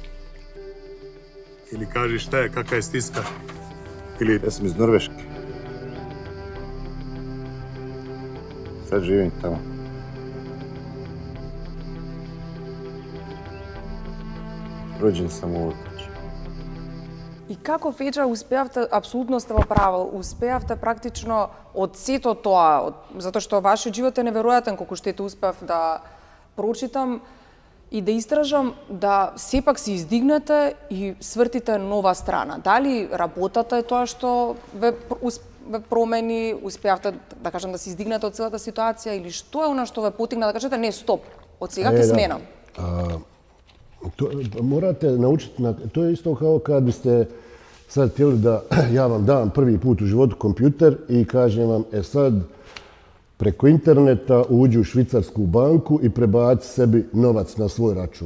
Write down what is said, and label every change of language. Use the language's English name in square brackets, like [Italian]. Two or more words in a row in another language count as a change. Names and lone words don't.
[Serbian] Ili kaži šta je, kakva je stiska. Ili... Ja sam iz Norveške. Sad živim tamo. Rođen sam u ovoj kući. [Macedonian] И како Феџа успеавте, апсолутно сте во право, успеавте практично од сето тоа, затоа што вашиот живот е неверојатен, колку што ете успеав да прочитам и да истражам, да сепак се издигнете и свртите нова страна. Дали работата е тоа што ве промени, успеавте, да кажам, да се издигнете од целата ситуација, или што е она што ве потигна да кажете, не, стоп, од сега ќе сменам? [Serbian] Morate naučiti, to je isto kao kad biste sad htjeli da ja vam dam prvi put u životu kompjuter i kažem vam, sad preko interneta uđi u švicarsku banku i prebaci sebi novac na svoj račun.